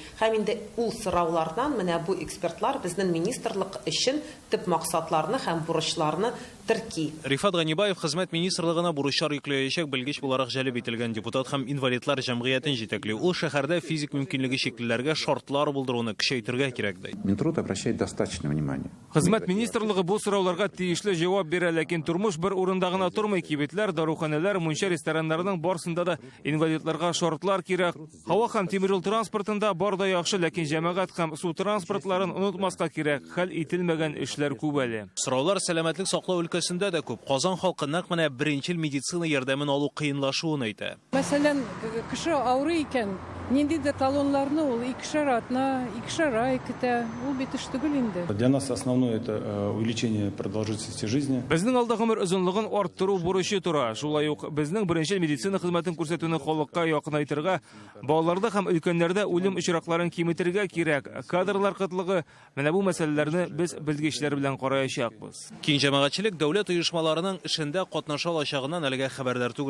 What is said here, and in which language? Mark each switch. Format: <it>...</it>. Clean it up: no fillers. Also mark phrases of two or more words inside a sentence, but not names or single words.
<tt>Һәм инде ул сораулардан менә бу экспертлар безнең министрлык өчен төп максатларны һәм бурычларны терки. Рифат Ганибаев хезмәт министрлыгына бурычлар йөкләячәк белгеч буларак җәлеп ителгән депутат һәм инвалидлар җәмгыятен җитәкли. Ул шәһәрдә физик мөмкинлеге чиклеләргә шартлар булдыруны көчәйтергә кирәк ди.</tt> <ru>Минтруд обращает достаточно внимания.</ru> <tt>Хезмәт министрлыгы бу сорауларга тиешле җавап бирә, ләкин тормыш бер урында гына тормый. Кибетләр, даруханәләр, мунча рестораннарның барсында да инвалидларга шартлар кирәк. Һава һәм тимер юл транспортында бар да яхшы, ләкин җәмәгать һәм су транспортларын онытмаска кирәк. Хәл ителмәгән эшләр күп әле. Сораулар сәламәтлек саклау өлкәсендә дә күп. Казан халкы нәкъ менә беренчел медицина ярдәмен алу кыенлашуын әйтә. Мәсәлән, кеше авырый икән, ниндидер талонларны ул 2 атна, 2 ай көтә. Ул бит эш түгел инде.</tt> <ru>Для нас основное это увеличение продолжительности жизни.</ru> <tt>Безнең алда гомер озынлыгын арттыру бурычы тора. Шулай ук безнең беренчел медицина хезмәтен күрсәтүне халыкка якынайтырга, балаларда һәм өлкәннәрдә үлем очракларын киметергә кирәк. Кадрлар кытлыгы, менә бу мәсьәләләрне без белгечләр белән караячакбыз. Киң җәмәгатьчелек дәүләт оешмаларының эшендә катнаша алачагыннан әлегә хәбәрдар түгел.</tt>